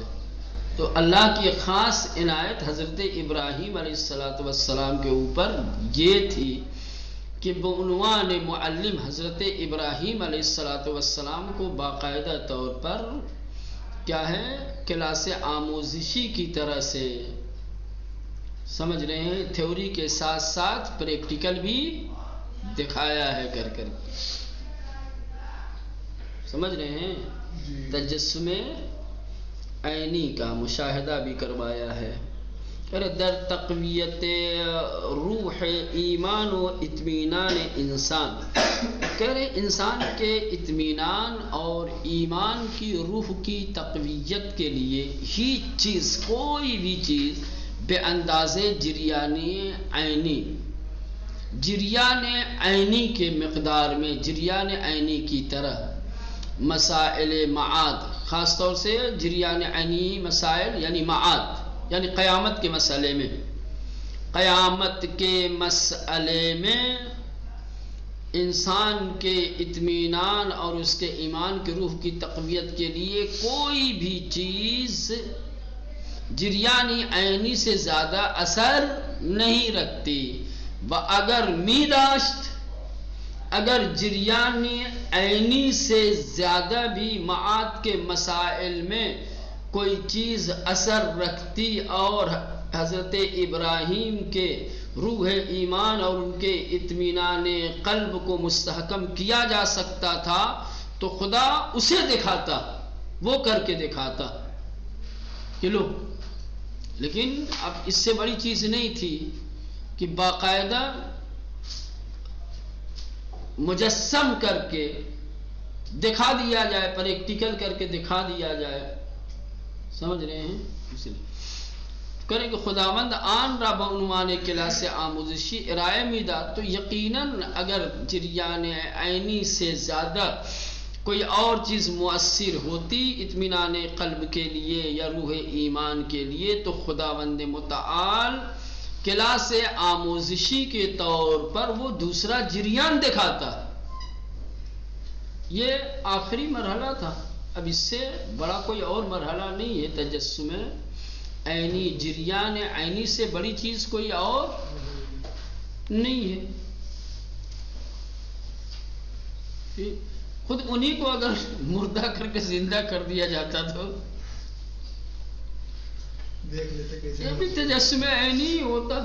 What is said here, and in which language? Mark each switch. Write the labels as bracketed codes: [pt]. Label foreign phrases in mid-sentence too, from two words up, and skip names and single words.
[ur] تو اللہ کی خاص عنایت حضرت ابراہیم علیہ السلام کے اوپر یہ تھی کہ بعنوان معلم حضرت ابراہیم علیہ السلام کو باقاعدہ طور پر کیا ہے، [fa] کلاس آموزشی [ur] کی طرح سے، سمجھ رہے ہیں، تھیوری کے ساتھ ساتھ پریکٹیکل بھی دکھایا ہے کر کے، سمجھ رہے ہیں؟ تجسم عینی کا مشاہدہ بھی کروایا ہے۔ [fa] در تقویت روح ایمان و اطمینان انسان، [ur] کہہ رہے انسان کے اطمینان اور ایمان کی روح کی تقویت کے لیے ہی چیز، کوئی بھی چیز بے اندازے جریان عینی، جریان عینی کے مقدار میں، جریان عینی کی طرح مسائل معاد، خاص طور سے جریان عینی مسائل یعنی معاد، یعنی قیامت کے مسئلے میں، قیامت کے مسئلے میں انسان کے اطمینان اور اس کے ایمان کی روح کی تقویت کے لیے کوئی بھی چیز جریانی عینی سے زیادہ اثر نہیں رکھتی۔ [fa] و اگر می داشت، [ur] اگر جریانی عینی سے زیادہ بھی معاد کے مسائل میں کوئی چیز اثر رکھتی اور حضرت ابراہیم کے روح ایمان اور ان کے اطمینان قلب کو مستحکم کیا جا سکتا تھا تو خدا اسے دکھاتا، وہ کر کے دکھاتا کہ لو۔ لیکن اب اس سے بڑی چیز نہیں تھی کہ باقاعدہ مجسم کر کے دکھا دیا جائے، پریکٹیکل کر کے دکھا دیا جائے، سمجھ رہے ہیں؟ اس لیے کریں کہ [fa] خداوند آن را بعنوان کلاس آموزشی ارائے میدہ، [ur] تو یقیناً اگر جریان عینی سے زیادہ کوئی اور چیز مؤثر ہوتی اطمینان قلب کے لیے یا روح ایمان کے لیے، تو خداوند متعال [fa] کلاس آموزشی [ur] کے طور پر وہ دوسرا جریان دکھاتا۔ یہ آخری مرحلہ تھا، اب اس سے بڑا کوئی اور مرحلہ نہیں ہے تجسم عینی، جریان عینی سے بڑی چیز کوئی اور نہیں ہے۔ خود انہی کو اگر مردہ کر کے زندہ کر دیا جاتا تو یہ بھی تجسم عینی ہوتا۔